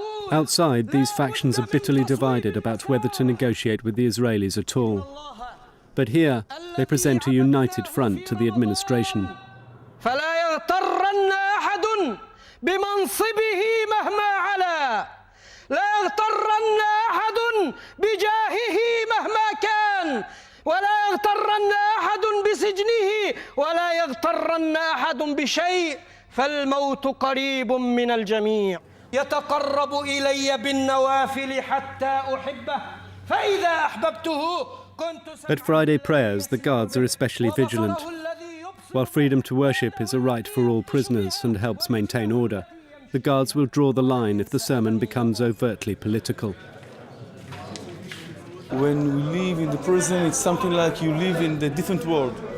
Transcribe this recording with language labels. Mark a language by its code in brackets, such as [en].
[en] Outside, these factions are bitterly divided about whether to negotiate with the Israelis at all. But here, they present a united front to the administration. [ar] فلا يغترن أحد بمنصبه مهما علا لا يغترن أحد بجاهه مهما كان ولا يغترن أحد بسجنه ولا يغترن أحد بشيء فالموت قريب من الجميع يتقرب إلي بالنوافل حتى أحبه فإذا أحببته كنت [en] At Friday prayers, the guards are especially vigilant. While freedom to worship is a right for all prisoners and helps maintain order, the guards will draw the line if the sermon becomes overtly political. When we live in the prison, it's something like you live in a different world.